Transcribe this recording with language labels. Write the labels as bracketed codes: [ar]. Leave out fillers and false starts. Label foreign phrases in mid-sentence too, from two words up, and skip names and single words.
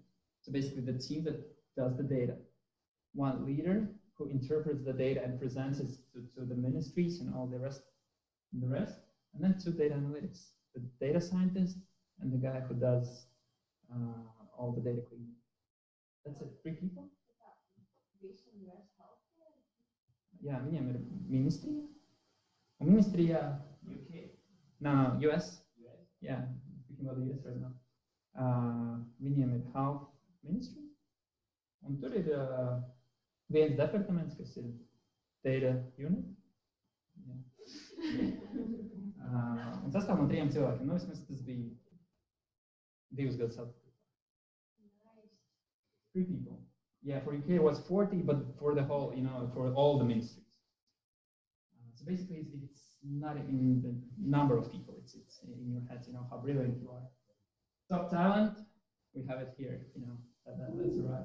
[en] So basically, the team that does the data, 1 leader who interprets the data and presents it to the ministries and all the rest, and then 2 data analytics, the data scientist and the guy who does all the data cleaning. That's it, 3 people? Yeah, ministry? Ministry, UK. No, US. Yeah, speaking about the US right now. [lv] Viņiem ir [en] health ministry. [lv] Un tur ir viens departaments, kas ir [en] data unit. [lv] Un sastāv no 3 cilvēkiem. Nu, vismaz tas bija 2 gadus atpakaļ. [en] 3 people. Yeah, for UK it was 40, but for the whole, you know, for all the ministries. So basically, it's not in the number of people, it's in your heads, you know, how brilliant you are. Top talent, we have it here, you know, that's right.